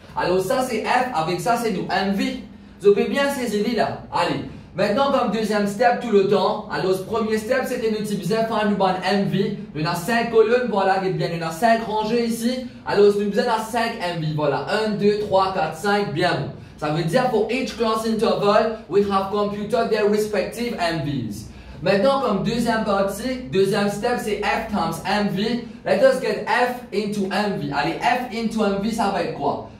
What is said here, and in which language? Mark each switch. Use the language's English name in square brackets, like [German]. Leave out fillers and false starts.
[French] Alors ça c'est F, avec ça c'est nous MV. Vous pouvez bien saisir là. Allez. Maintenant, comme deuxième step tout le temps, alors ce premier step c'était nous besoin de faire une bonne MV. On a 5 colonnes, voilà, bien, on a 5 rangées ici. Alors nous besoin de 5 MV, voilà, 1, 2, 3, 4, 5, bien bon. Ça veut dire [English] for each class interval, we have computed their respective MVs. [French] Maintenant, comme deuxième partie, deuxième step c'est F times MV. [English] Let us get F into MV. Allez, F into MV, [French] ça va être quoi?